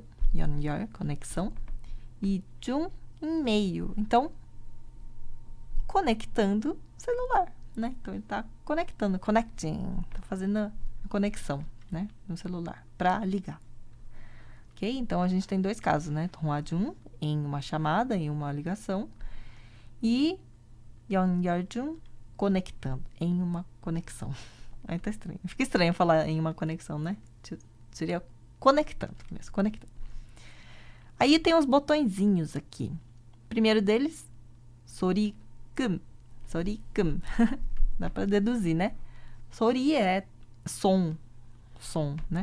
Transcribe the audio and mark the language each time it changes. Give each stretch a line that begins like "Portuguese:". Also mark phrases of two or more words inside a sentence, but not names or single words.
Portuguese: 연결, conexão. E 중, em meio. Então, conectando celular, né? Então, ele está conectando, connecting. Está fazendo a conexão, né? No celular, para ligar. Ok? Então, a gente tem dois casos, né?
Korean: 통화 중,
Portuguese: em uma chamada, em uma ligação. E
Korean: 연결 중,
Portuguese: conectando, em uma conexão. Aí tá estranho. Fica estranho falar em uma conexão, né? Seria conectando mesmo, conectando. Aí tem os botõezinhos aqui. Primeiro deles,
Korean: 소리금. 소리금.
Portuguese: Dá pra deduzir, né? 소리 é som, né?